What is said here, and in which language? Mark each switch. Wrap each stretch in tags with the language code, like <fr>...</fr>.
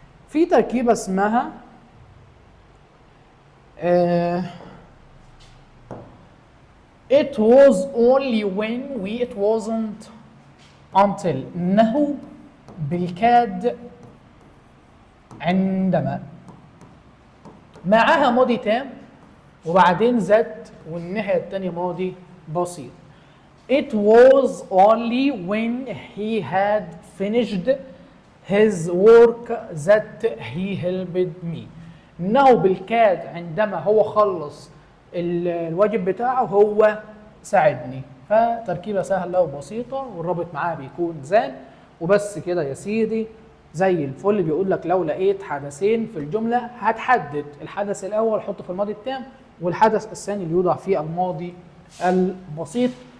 <ar>في تركيبه اسمها</ar> <en>it was only when it wasn't until،</en> <ar>انه بالكاد عندما، معاها ماضي تام وبعدين ذات والناحيه الثانيه ماضي بسيط.</ar> <en>It was only when he had finished his work that he helped me،</en> <ar>انه بالكاد عندما هو خلص الواجب بتاعه هو ساعدني. فتركيبه سهله وبسيطه، والرابط معاها بيكون زان وبس كده يا سيدي زي الفل. بيقول لك لو لقيت حدثين في الجمله هتحدد الحدث الاول حطه في الماضي التام، والحدث الثاني اللي يوضع في الماضي البسيط.</ar>